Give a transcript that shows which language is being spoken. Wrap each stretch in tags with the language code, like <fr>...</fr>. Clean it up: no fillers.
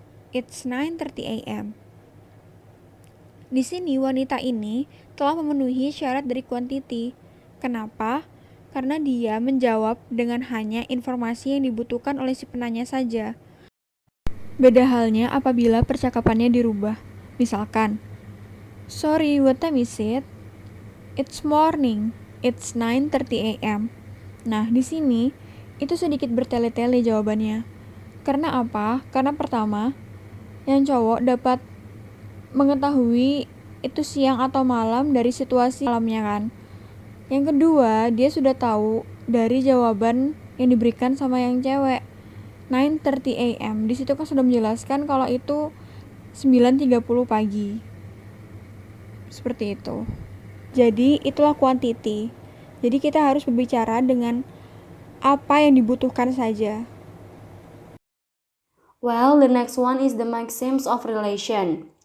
<en>It's 9:30 a.m.</en> <id>Di sini wanita ini telah memenuhi syarat dari quantity. Kenapa? Karena dia menjawab dengan hanya informasi yang dibutuhkan oleh si penanya saja. Beda halnya apabila percakapannya dirubah. Misalkan,</id> <en>sorry, what time is it? It's morning. It's 9:30 a.m.</en> <id>Nah, di sini itu sedikit bertele-tele jawabannya. Karena apa? Karena pertama, yang cowok dapat mengetahui itu siang atau malam dari situasi malamnya kan. Yang kedua, dia sudah tahu dari jawaban yang diberikan sama yang cewek. 9:30 a.m. Di situ kan sudah menjelaskan kalau itu 9:30 pagi. Seperti itu. Jadi, itulah quantity. Jadi, kita harus berbicara dengan apa yang dibutuhkan saja.</id> <en>Well, the next one is the maxims of relation.</en>